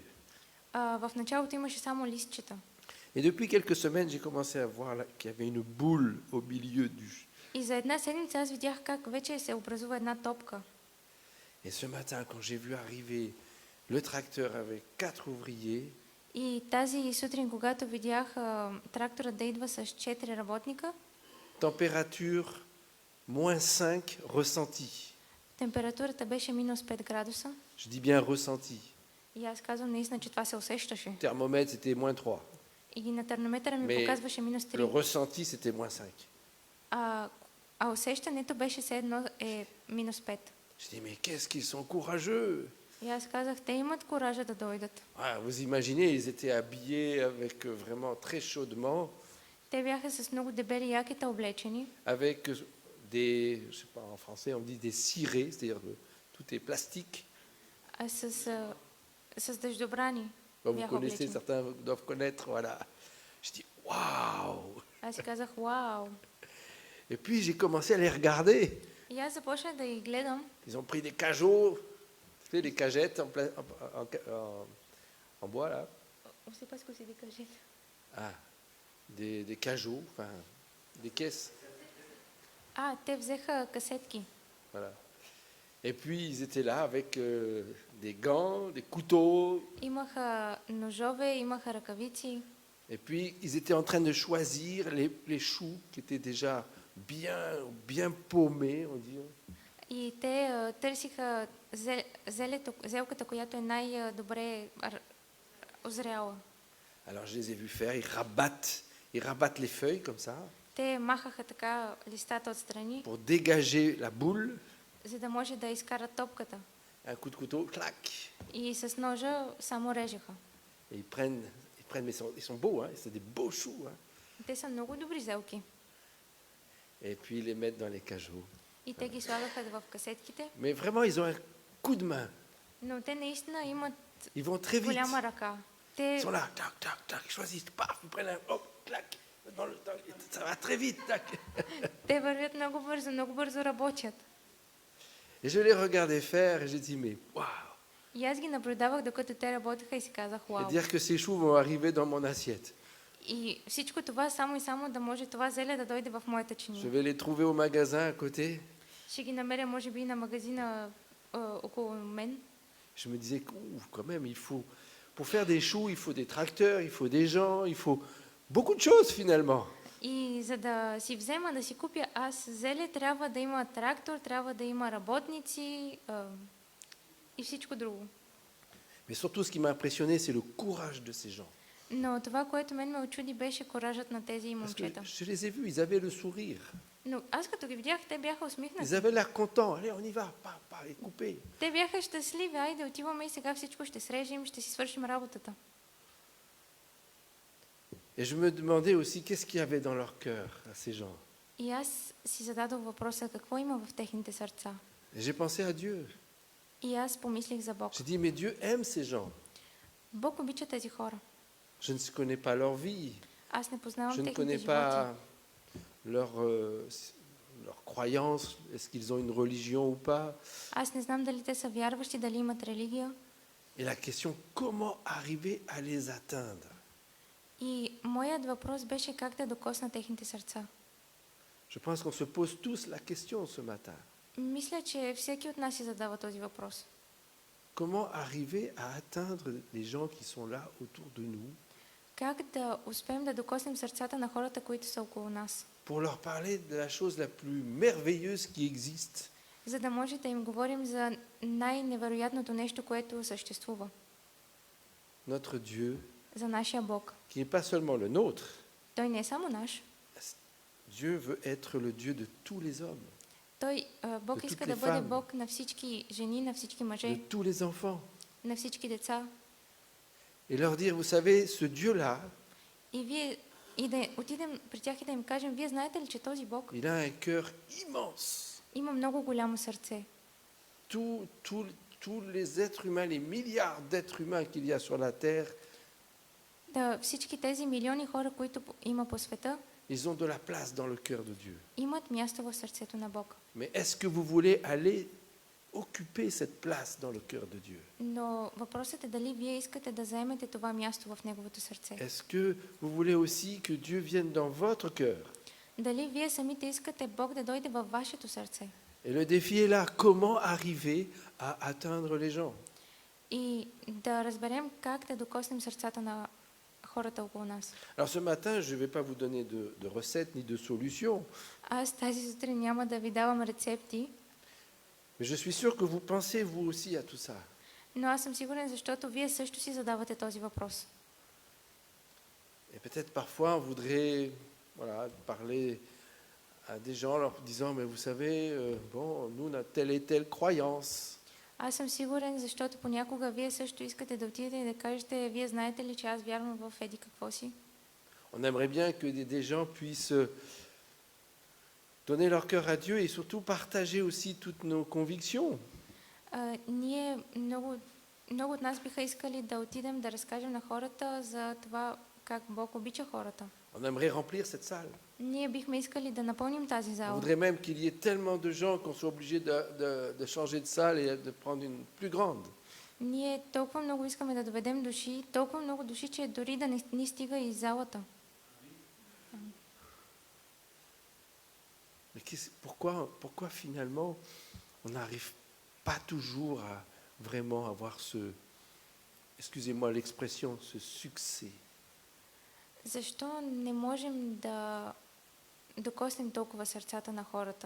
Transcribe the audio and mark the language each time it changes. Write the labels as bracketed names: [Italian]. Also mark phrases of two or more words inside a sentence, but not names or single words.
[Bulgarian] В началото имаше само листчета. [French] Et depuis quelques semaines, j'ai commencé à voir qu'il y avait une boule au milieu du... [Bulgarian] И за една седмица аз видях как вече се образува една топка. [French] Et ce matin, quand j'ai vu arriver le tracteur avec 4 ouvriers, [Bulgarian] И тази сутрин, когато видях трактора да идва с 4 работника, [French] température -5 ressenti. [Bulgarian] температурата беше минус 5 градуса. [French] Je dis bien ressenti. [Bulgarian] И аз казвам наистина, че това се усещаше. [French] Le thermomètre, c'était -3. [Bulgarian] И на термометъра ми [French] Mais [Bulgarian] показваше минус [French] Le [Bulgarian] 3. [French] ressenti, c'était -5. [Bulgarian] А усещането беше все едно е минус 5. [French] Je dis, mais qu'est-ce qu'ils sont courageux! [Bulgarian] И аз казах, те имат коража да дойдат. [French] Ah, vous imaginez, ils étaient habillés avec vraiment très chaudement, [Bulgarian] Те бяха с много дебели якета облечени, [French] avec des, je sais pas, en français on dit des cirés, c'est-à-dire que tout est plastique. [Bulgarian] с дъждобрани. [French] Bon, vous [Bulgarian] бяха [French] connaissez, [Bulgarian] облечени. [French] certains doivent connaître, voilà. Je dis, waouh! [Bulgarian] Аз си казах, вау. [French] Et puis j'ai commencé à les regarder. [Bulgarian] И аз започнах да ги гледам. [French] Ils ont pris des cajots, tu sais, les cagettes en bois là. On sait pas ce que c'est des cagettes. Ah, des cajots, enfin, des caisses. [Bulgarian] Те взеха касетки. [French] Voilà. Et puis ils étaient là avec des gants, des couteaux. [Bulgarian] Имаха ножове, имаха ръкавици. [French] Et puis ils étaient en train de choisir les choux qui étaient déjà bien paumés, on dit. [Bulgarian] И те търсиха зелката, която е най-добре озряла. [French] Alors je les ai vus faire, ils rabattent, Ils rabattent les feuilles comme ça [Bulgarian] Те махаха така листата отстрани, [French] pour dégager la boule. [Bulgarian] за да може да изкарат топката. [French] Un coup de couteau, clac. [Bulgarian] И с ножа само режеха. [French] Et mais ils sont beaux, hein, c'est des beaux choux. Hein. [Bulgarian] Те са много добри зелки. [French] Et puis ils les mettent dans les cajots. [Bulgarian] И те ги слагаха в касетките, [French] Mais vraiment, ils ont un coup de main. [Bulgarian] но те наистина имат [French] Ils vont très vite. [Bulgarian] голяма ръка. Те, [French] Ils sont là, tac, tac, tac, ils choisissent, paf, ils prennent un, hop, clac, ça va très vite, tac. [Bulgarian] те вървят много бързо работят. [French] Et je les regardais faire et j'ai dit, mais waouh. [Bulgarian] И аз ги наблюдавах, докато те работеха и си казах, [French] Et [Bulgarian] вау. [French] dire que ces choux vont arriver dans mon assiette. [Bulgarian] И всичко това само и само да може това зеле да дойде в моята [French] Je [Bulgarian] чиния. [French] vais les trouver au magasin à côté. [Bulgarian] Ще ги намеря, може би, на магазина около мен. [French] Je me disais, quand même, pour faire des choux, il faut des tracteurs, il faut des gens, il faut beaucoup de choses finalement. [Bulgarian] И за да си взема, да си купя аз зеле, трябва да има трактор, трябва да има работници и всичко друго. [French] Mais surtout, ce qui m'a impressionné, c'est le courage de ces gens. [Bulgarian] Но това, което мен ме очуди, беше коражът на тези [French] Parce que [Bulgarian] момчета. [French] je les ai vus, ils avaient le sourire. [Bulgarian] Но аз като ги видях, те бяха [French] Ils [Bulgarian] усмихнати. [French] avaient l'air contents. Allez, on y va, et couper. [Bulgarian] Те бяха щастливи, айде отиваме и сега всичко ще срежем, ще си свършим работата. [French] Et je me demandais aussi qu'est-ce qu'il y avait dans leur cœur à ces gens. [Bulgarian] И аз си зададох въпроса, какво има в техните сърца. [French] Et j'ai pensé à Dieu. [Bulgarian] И аз помислих за Бог. [French] J'ai dit, mais Dieu aime ces gens. [Bulgarian] Бог обича тези хора. [French] Je ne connais pas leur vie. [Bulgarian] Аз не познавам [French] Je ne [Bulgarian] техните [French] connais [Bulgarian] животи. [French] pas leur croyance. Est-ce qu'ils ont une religion ou pas? [Bulgarian] Аз не знам дали те са вярващи, дали имат религия. [French] Et la question, comment arriver à les atteindre? [Bulgarian] И моят въпрос беше как да докосна техните сърца. [French] Je pense qu'on se pose tous la question ce matin. [Bulgarian] Мисля, че всеки от нас си задава този въпрос. [French] Comment arriver à atteindre les gens qui sont là autour de nous [Bulgarian] Как да успеем да докоснем сърцата на хората, които са около нас? [French] pour leur parler de la chose la plus merveilleuse qui existe, [Bulgarian] За да може да им говорим за най-невероятното нещо, което съществува. [French] notre Dieu, [Bulgarian] За нашия Бог. [French] qui n'est pas seulement le nôtre. [Bulgarian] Той не е само наш. [French] Dieu veut être le Dieu de tous les hommes, [Bulgarian] Бог [French] De [Bulgarian] иска [French] toutes [Bulgarian] да [French] les [Bulgarian] бъде [French] femmes. [Bulgarian] Бог на всички жени, на всички [French] de [Bulgarian] мъже, [French] tous les enfants. [Bulgarian] на всички деца. [French] Et leur dire, vous savez, ce Dieu-là, [Bulgarian] И да отидем при тях и да им кажем, вие знаете ли, че този Бог [French] il a un cœur immense. [Bulgarian] има много голямо сърце. [French] Tous les êtres humains, les milliards d'êtres humains qu'il y a sur la terre, [Bulgarian] Да, всички тези милиони хора, които има по света, [French] ils ont de la place dans le cœur de Dieu. [Bulgarian] имат място в сърцето на Бог. [French] Mais est-ce que vous voulez aller occuper cette place dans le cœur de Dieu? [Bulgarian] Но въпросът е дали вие искате да заемете това място в Неговото сърце. [French] Est-ce que vous voulez aussi que Dieu vienne dans votre cœur? [Bulgarian] Дали вие самите искате Бог да дойде във вашето сърце. [French] Et le défi est là, comment arriver à atteindre les gens? [Bulgarian] И да разберем как да докоснем сърцата на хората около нас. [French] Alors ce matin, je ne vais pas vous donner de recettes ni de solutions, [Bulgarian] Аз тази сутрин няма да ви давам рецепти, [French] mais je suis sûr que vous pensez vous aussi à tout ça. [Bulgarian] но аз съм сигурен, защото вие също си задавате този въпрос. [French] Et peut-être parfois on voudrait parler à des gens en leur disant, mais vous savez, bon, nous on a telle et telle croyance. [Bulgarian] Аз съм сигурен, защото понякога вие също искате да отидете и да кажете, вие знаете ли, че аз вярвам в еди какво си? [French] On aimerait bien que des gens puissent donner leur cœur à Dieu et surtout partager aussi toutes nos convictions. [Bulgarian] Ние много от нас биха искали да отидем да разкажем на хората за това как Бог обича хората. [French] On aimerait remplir cette salle. [Bulgarian] Ние бихме искали да напълним тази [French] On [Bulgarian] зала. [French] voudrait même qu'il y ait tellement de gens qu'on soit obligé de changer de salle et de prendre une plus grande. [Bulgarian] Ние толкова много искаме да доведем души, толкова много души, че дори да не ни стига и залата. [French] Mais pourquoi finalement on n'arrive pas toujours à vraiment avoir excusez-moi l'expression, ce succès? [Bulgarian] Защо не можем да докоснем толкова сърцата на хората?